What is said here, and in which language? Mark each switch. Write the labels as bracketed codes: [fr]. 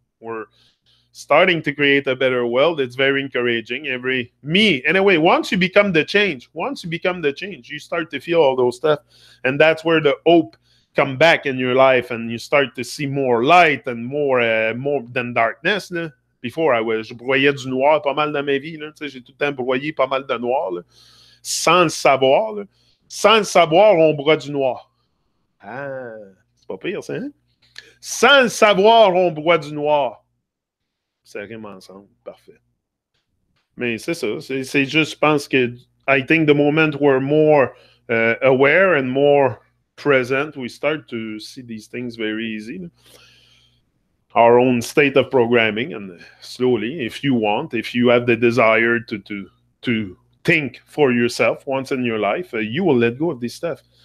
[en] We're starting to create a better world. It's very encouraging. Anyway, once you become the change, you start to feel all those stuff. And that's where the hope come back in your life, and you start to see more light and more than darkness. Before, [fr] je broyais du noir pas mal dans ma vie. J'ai tout le temps broyé pas mal de noir. Là, sans le savoir. Là. Sans le savoir, on broie du noir. Ah, c'est pas pire, ça, hein? Sans le savoir, on broie du noir. Ça rime ensemble. Parfait. Mais c'est ça. C'est juste, je pense que [en] I think the moment we're more aware and more present, we start to see these things very easy. Là. Our own state of programming, and slowly, if you have the desire to think for yourself once in your life, you will let go of this stuff.